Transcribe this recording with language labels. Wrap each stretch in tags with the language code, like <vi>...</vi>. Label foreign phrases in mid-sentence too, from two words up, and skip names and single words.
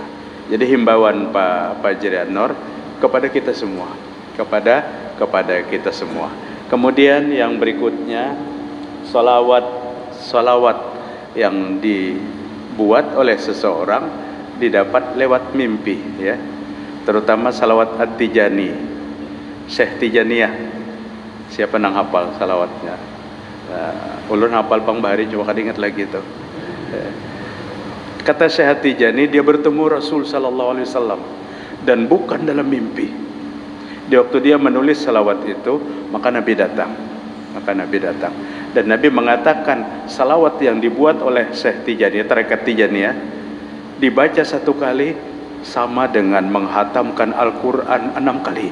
<id>Jadi himbauan Pak Fajrian Nur kepada kita semua, kepada kita semua. Kemudian yang berikutnya, salawat yang dibuat oleh seseorang didapat lewat mimpi, ya. Terutama salawat At-Tijani, Syekh Tijaniyah. Siapa nang hafal salawatnya? Ulun hafal Pang Bahari, coba kan ingat lagi itu. Kata Syekh Tijani, dia bertemu Rasul</id> <ar>صلى الله عليه وسلم</ar> <id>dan bukan dalam mimpi. Di waktu dia menulis salawat itu, maka Nabi datang. Dan Nabi mengatakan salawat yang dibuat oleh Syekh Tijani, tarekat Tijaniyah, dibaca satu kali sama dengan menghatamkan Al-Quran 6 kali.</id>